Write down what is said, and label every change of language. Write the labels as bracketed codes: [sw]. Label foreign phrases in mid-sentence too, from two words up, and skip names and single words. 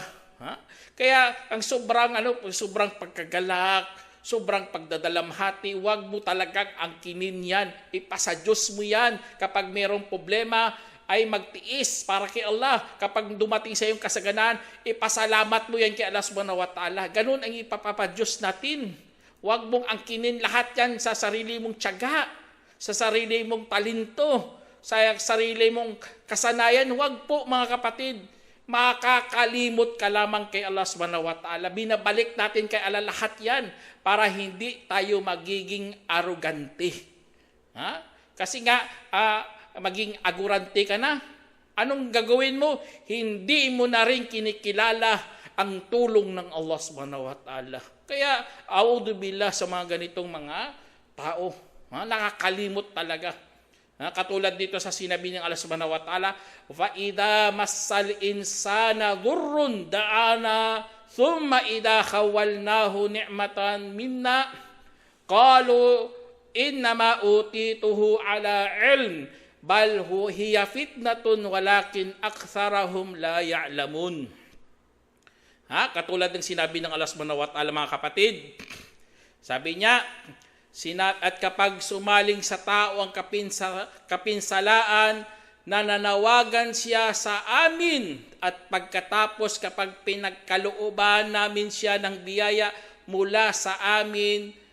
[tl] Kaya ang sobrang pagkagalak, sobrang pagdadalamhati, huwag mo talagang angkinin yan. Ipasa Diyos mo yan. Kapag mayroong problema, ay magtiis para kay Allah. Kapag dumating sa iyong kasaganan, ipasalamat mo yan kay [ar] الله سبحانه وتعالى. [tl] Ganun ang ipapapadyos natin. Huwag mong angkinin lahat yan sa sarili mong tiyaga, sa sarili mong talento, sa sarili mong kasanayan. Huwag po mga kapatid, makakalimot ka lamang kay [ar] الله سبحانه وتعالى. [tl] Binabalik natin kay Allah lahat yan para hindi tayo magiging arugante. Kasi nga, maging agurante ka na. Anong gagawin mo? Hindi mo na rin kinikilala ang tulong ng [ar] الله سبحانه وتعالى. [tl] Kaya, a'udzubillah sa mga ganitong mga tao. Nakakalimot talaga. Katulad dito sa sinabi ng [ar] الله سبحانه وتعالى, فَإِذَا مَسَّ الْإِنسَانَ ضُرٌّ دَعَانَا ثُمَّ إِذَا خَوَّلْنَاهُ نِعْمَةً مِنَّا قَالُوا إِنَّمَا أُوتِيتُهُ عَلَى عِلْمٍ بَلْ هِيَ فِتْنَةٌ وَلَكِنْ أَكْثَرَهُمْ لَا يَعْلَمُونَ. [tl] Katulad ng sinabi ng [ar] الله سبحانه وتعالى [tl] mga kapatid, sabi niya, at kapag sumaling sa tao ang kapinsalaan, nananawagan siya sa amin, at pagkatapos kapag pinagkalooban namin siya ng biyaya mula sa amin,